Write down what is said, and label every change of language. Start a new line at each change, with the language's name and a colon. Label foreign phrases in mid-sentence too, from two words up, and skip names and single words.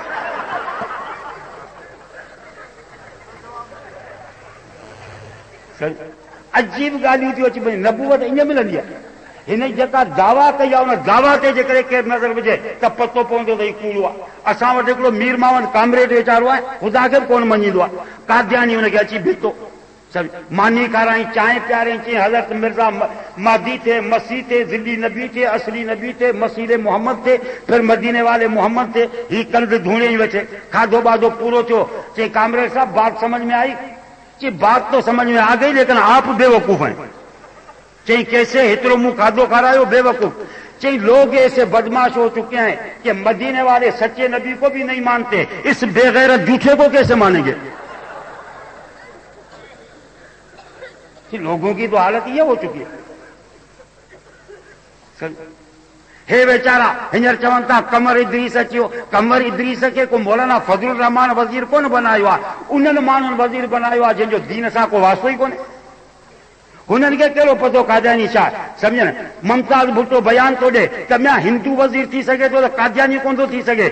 Sindhi: अजीब ॻाल्हियूं थियूं अची वञनि, नबूवत ईअं मिलंदी आहे, हिन जेका दावा कई आहे उन दावा ते जेकॾहिं केरु नज़र विझे त पतो पवंदो त हीउ कूड़ो आहे। असां वटि हिकिड़ो मीर मावन कामरेड वीचारो आहे, ख़ुदा खे बि कोन मञींदो आहे, कादियानी हुनखे अची बीठो, मानी खाराई, चांहि पियारई, चई
Urdu: حضرت مرزا مہدی تھے، مسیح تھے، ظلی نبی تھے، اصلی نبی تھے، مسیح محمد تھے، پھر مدینے والے محمد تھے,
Sindhi: ही कंध धूणे ई वेठे, खाधो बाधो पूरो थियो, चई कामरेड साहब
Urdu: بات سمجھ میں آئی,
Sindhi: चई
Urdu: بات تو سمجھ میں آ گئی لیکن آپ بیوقوف ہیں.
Sindhi: चई कैसे, इतरो मुंह खाधो खारायो बेवकूफ।
Urdu: चई لوگ ایسے بدمعاش ہو چکے ہیں کہ مدینے والے سچے نبی کو بھی نہیں مانتے، اس بے غیرت جھوٹے کو کیسے مانیں گے. لوگوں کی تو حالت یہ ہو چکی ہے.
Sindhi: हे बेचारा हींअर चवनि था कमर इदरीस अचियो, कमर इदरीस खे को मौलाना फज़लुर रहमान वज़ीर कोन बनायो आहे, उन्हनि माण्हुनि वज़ीर बनायो आहे जंहिंजो दीन सां को वास्तो ई कोन्हे। हुननि खे कहिड़ो पतो कादियानी छा, सम्झनि। मुमताज़ भुट्टो बयान थो ॾे त मैं हिंदू वज़ीर थी सघे थो त कादियानी कोन थो थी सघे।